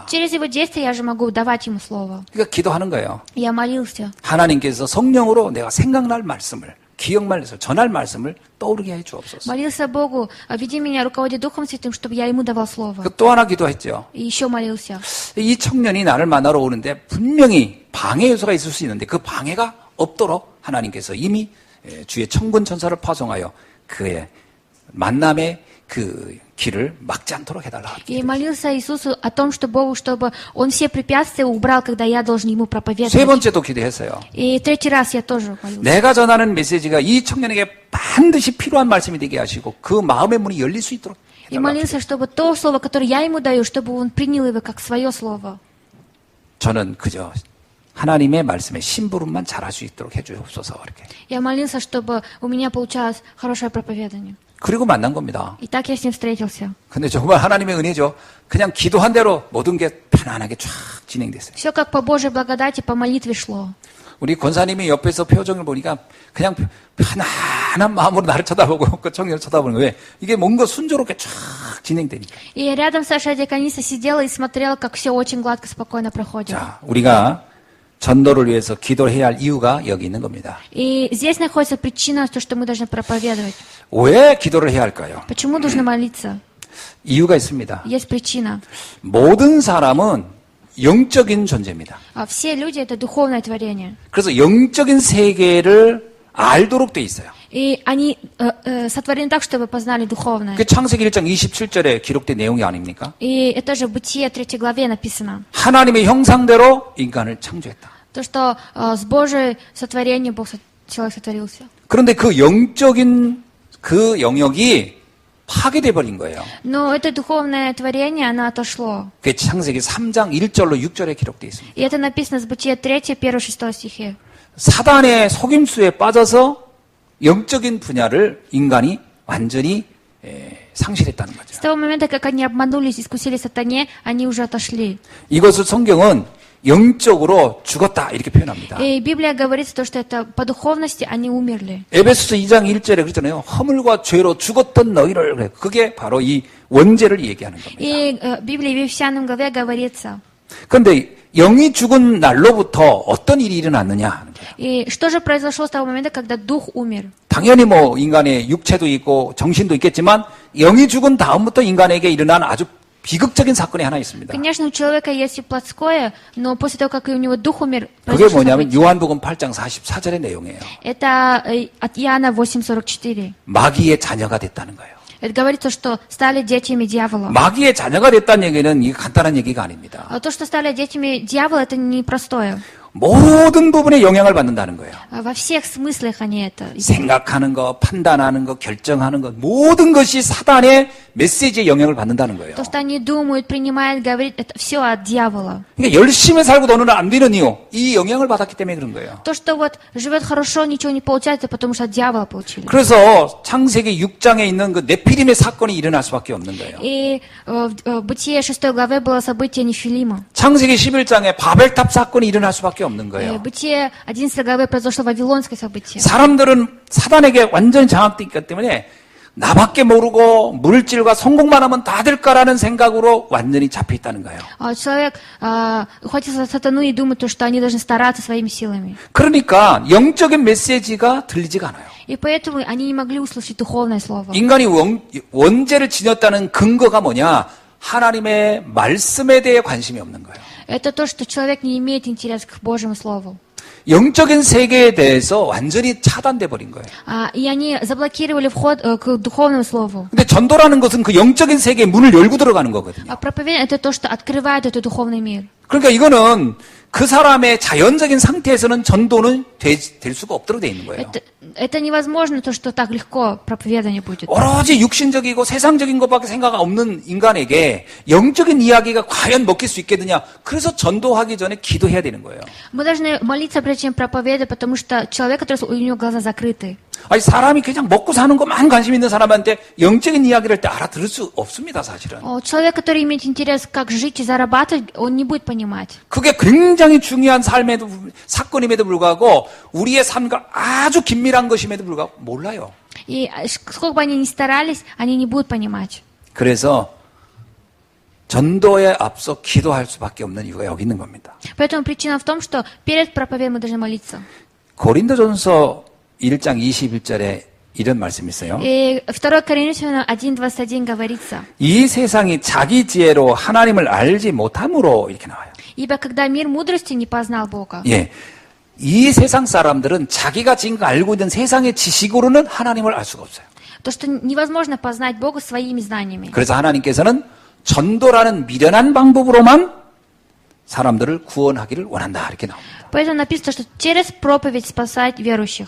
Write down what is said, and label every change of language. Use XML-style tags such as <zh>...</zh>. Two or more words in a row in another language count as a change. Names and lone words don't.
<ru>Через его действия я же могу давать ему слово.</ru> <ko>그러니까 기도하는 거예요.</ko> <ru>Я молился.</ru> <ko>하나님께서 성령으로 내가 생각날 말씀을, 기억날 말씀을, 전할 말씀을 떠오르게 해 주옵소서.</ko> <ru>Молился Богу: веди меня, руководи Духом Святым, чтобы я ему давал слово.</ru> <ko>또 하나 기도했죠.</ko> <ru>И еще молился.</ru> <ko>이 청년이 나를 만나러 오는데 분명히 방해 요소가 있을 수 있는데 그 방해가 없도록 하나님께서 이미 주의 천군 천사를 파송하여 그의 만남의 그 길을 막지 않도록 해달라.</ko> <ru>И молился Иисусу о том, что Богу, чтобы он все препятствия убрал, когда я должен ему</ru> <ko>세</ko> <ru>проповедовать.</ru> <ko>번째도 기도했어요.</ko> <ru>И третий раз я тоже молился.</ru> <ko>내가 전하는 메시지가 이 청년에게 반드시 필요한 말씀이 되게 하시고 그 마음의 문이 열릴 수 있도록</ko> <ru>И</ru> <ko>해달라.</ko> <ru>молился, чтобы то слово, которое я ему даю, чтобы он принял его как свое слово.</ru> <ko>저는 그저 하나님의 말씀에 심부름만 잘할 수 있도록 해주옵소서 이렇게.</ko> <ru>Я молился, чтобы у меня получалось хорошее проповедание.</ru> <ko>그리고 만난 겁니다.</ko> <ru>И так я с ним встретился.</ru> <ko>근데 정말 하나님의 은혜죠. 그냥 기도한 대로 모든 게 편안하게 쫙 진행됐어요.</ko> <ru>Все как по Божьей благодати, по молитве шло.</ru> <ko>우리 권사님이 옆에서 표정을 보니까 그냥 편안한 마음으로 나를 쳐다보고 그 청년을 쳐다보는 거예요. 왜? 이게 뭔가 순조롭게 쫙 진행되니까.</ko> <ru>И рядом Саша Диакониса сидела и смотрела, как все очень гладко, спокойно проходит.</ru> <ko>자, 우리가 전도를 위해서 기도해야 할 이유가 여기 있는 겁니다.</ko> <ru>И здесь находится причина, то, что мы должны проповедовать.</ru> <ko>왜 기도를 해야 할까요?</ko> <ru>Почему нужно молиться?</ru> <ko>이유가 있습니다.</ko> <ru>Есть причина.</ru> <ko>모든 사람은 영적인 존재입니다.</ko> <ru>Все люди — это духовное творение.</ru> <ko>그래서 영적인 세계를 알도록 돼 있어요.</ko> <ru>И они сотворены так, чтобы познали духовное.</ru> <ko>그 창세기 1장 27절에 기록된 내용이 아닙니까?</ko> <ru>И это же в Бытие 3 главе написано.</ru> <ko>하나님의 형상대로 인간을 창조했다.</ko> <ru>То, что с Божьей сотворением Бог человек сотворился.</ru> <ko>그런데 그 영적인 그 영역이 파괴돼 버린 거예요.</ko> <ru>Но это духовное творение, оно отошло.</ru> <ko>그게 창세기 3장 1절로 6절에 기록되어 있습니다.</ko> <ru>И это написано в Бытие 3, 1-6 стихе.</ru> <ko>사단의 속임수에 빠져서 영적인 분야를 인간이 완전히 상실했다는</ko> <ru>С</ru> <ko>거죠.</ko> <ru>того момента, как они обманулись, искусили сатане, они уже отошли.</ru> <ko>이것을 성경은 영적으로 죽었다 이렇게 표현합니다.</ko> <ru>И Библия говорит, что это по духовности они умерли.</ru> <ko>에베소서 2장 1절에 그러잖아요. 허물과 죄로 죽었던 너희를 그래. 그게 바로 이 원죄를 얘기하는 겁니다.</ko> <ru>И Библия в Ефесянам главе говорится.</ru> <ko>그런데 영이 죽은 날로부터 어떤 일이 일어났느냐 하는 거예요.</ko> <ru>И что же произошло с того момента, когда дух умер?</ru> <ko>당연히 뭐 인간의 육체도 있고 정신도 있겠지만 영이 죽은 다음부터 인간에게 일어난 아주 비극적인 사건이 하나 있습니다.</ko> <ru>Конечно, у человека есть и плотское, но после того, как у него дух умер,</ru> <ko>그게</ko> <ru>произошло</ru> <ko>뭐냐면</ko> <ru>событие.</ru> <ko>요한복음 8장 44절의 내용이에요.</ko> <ru>Это от Иоанна 8:44.</ru> <ko>마귀의 자녀가 됐다는 거예요.</ko> <ru>Это говорится, что стали детьми дьявола.</ru> <ko>마귀의 자녀가 됐다는 얘기는 이게 간단한 얘기가 아닙니다.</ko> <ru>А то, что стали детьми дьявола, это непростое.</ru> <ko>모든 부분에 영향을 받는다는 거예요.</ko> <ru>Во всех смыслах они это.</ru> <ko>생각하는 거, 판단하는 거, 결정하는 것, 모든 것이 사단의 메시지에 영향을 받는다는 거예요.</ko> <ru>То, что они думают, принимают, говорят, это все от дьявола.</ru> <ko>그러니까 열심히 살고 너는 안 되는 이유, 이 영향을 받았기 때문에 그런 거예요.</ko> <ru>То, что вот живет хорошо, ничего не получается, потому что от дьявола получили.</ru> <ko>그래서 창세기 6장에 있는 그 네피림의 사건이 일어날 수밖에 없는 거예요.</ko> <ru>И в Бытие 6 главе было событие Нефилима.</ru> <ko>창세기 11장에 바벨탑 사건이 일어날 수밖에 없는</ko> <ru>В</ru> <ko>거예요.</ko> <ru>Бытие 11 главе произошло вавилонское событие.</ru> <ko>사람들은 사단에게 완전히 장악되어 있기 때문에 나밖에 모르고 물질과 성공만 하면 다 될까라는 생각으로 완전히 잡혀 있다는 거예요.</ko> <ru>Человек ухватился за сатану и думает, что они должны стараться своими силами.</ru> <ko>그러니까 영적인 메시지가 들리지가 않아요.</ko> <ru>И поэтому они не могли услышать духовное слово.</ru> <ko>인간이 원죄를 지녔다는 근거가 뭐냐? 하나님의 말씀에 대해 관심이 없는 거예요.</ko> <ru>Это то, что человек не имеет интерес к Божьему Слову.</ru> <ko>영적인 세계에 대해서 완전히 차단돼 버린 거예요.</ko> <ru>И они заблокировали вход к духовному слову.</ru> <ko>근데 전도라는 것은 그 영적인 세계에 문을 열고 들어가는 거거든요.</ko> <ru>А проповедь — это то, что открывает этот духовный мир.</ru> <ko>그러니까 이거는 그 사람의 자연적인 상태에서는 전도는 될 수가 없도록 돼 있는 거예요.</ko> <ru>Это невозможно, то, что так легко проповедание будет.</ru> <ko>오로지 육신적이고 세상적인 것밖에 생각 없는 인간에게 영적인 이야기가 과연 먹힐 수 있겠느냐. 그래서 전도하기 전에 기도해야 되는 거예요.</ko> <ru>Мы должны молиться, прежде чем проповедовать, потому что человек, который у него глаза закрыты.</ru> <ko>아니 사람이 그냥 먹고 사는 것만 관심 있는 사람한테 영적인 이야기를 할 때 알아들을 수 없습니다, 사실은.</ko> <ru>Человек, который имеет интерес, как жить и зарабатывать, он не будет понимать.</ru> <ko>그게 굉장히 중요한 삶에도 사건임에도 불구하고 우리의 삶과 아주 긴밀한 것임에도 불구하고 몰라요.</ko> <ru>И сколько бы они ни старались, они не будут понимать.</ru> <ko>그래서 전도에 앞서 기도할 수밖에 없는 이유가 여기 있는 겁니다.</ko> <ru>Поэтому причина в том, что перед проповедью мы должны молиться.</ru> <ko>고린도전서 1장 21절에 이런 말씀이 있어요.</ko> <ru>И 2 Коринфянам 1:21 говорится:</ru> <ko>이 세상이 자기 지혜로 하나님을 알지 못함으로 이렇게 나와요.</ko> <ru>Ибо когда мир мудрости не познал Бога.</ru> <ko>예. 이 세상 사람들은 자기가 지금 알고 있는 세상의 지식으로는 하나님을 알 수가 없어요.</ko> <ru>То, что невозможно познать Бога своими знаниями.</ru> <ko>그래서 하나님께서는 전도라는 미련한 방법으로만 사람들을 구원하기를 원한다. 이렇게 나옵니다.</ko> <ru>Поэтому написано, что через проповедь спасать верующих.</ru>